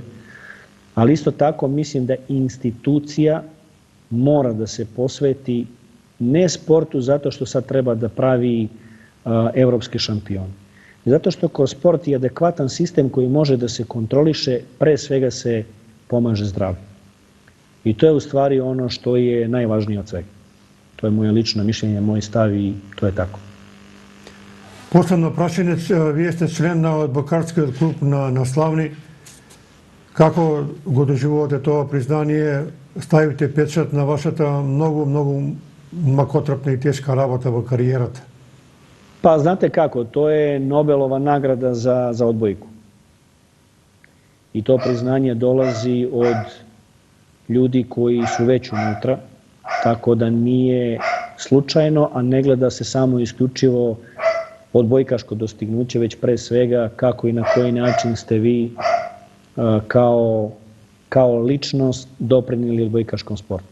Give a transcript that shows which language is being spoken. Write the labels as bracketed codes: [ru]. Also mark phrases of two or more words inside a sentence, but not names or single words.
[sr] Ali isto tako mislim da institucija mora da se posveti ne sportu zato što sad treba da pravi evropski šampion. Zato što kroz sport je adekvatan sistem koji može da se kontroliše, pre svega se pomaže zdravlju. I to je u stvari ono što je najvažnije od svega. To je moje lično mišljenje, moj stav i to je tako. [mk] Последно прашање, вие сте член на одбокарскиот клуб на Славни. Како го доживувате тоа признание? Ставите печат на вашата многу макотрпна и тешка работа во кариерата. [sr] Pa znate kako, to je Nobelova nagrada za odbojku. I to priznanje dolazi od ljudi koji su već unutra, tako da nije slučajno, a ne gleda se samo isključivo odbojkaško dostignuće, već pre svega kako i na koji način ste vi kao ličnost doprinijeli odbojkaškom sportu.